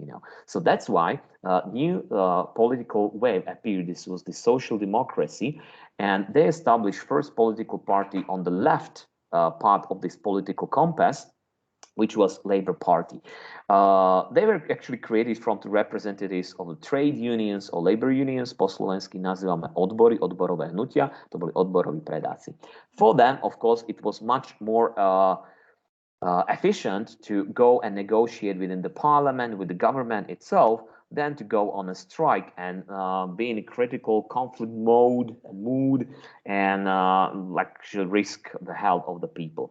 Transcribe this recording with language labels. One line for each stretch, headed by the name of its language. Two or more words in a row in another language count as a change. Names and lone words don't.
English: So that's why new political wave appeared. This was the social democracy, and they established first political party on the left part of this political compass, which was Labour Party. They were actually created from the representatives of the trade unions or labor unions,
Slovak: po slovensky nazývame odbory, odborové hnutia, to boli odboroví predáci.
English: For them, of course, it was much more efficient to go and negotiate within the parliament, with the government itself, than to go on a strike and be in a critical conflict mood and like should risk the health of the people.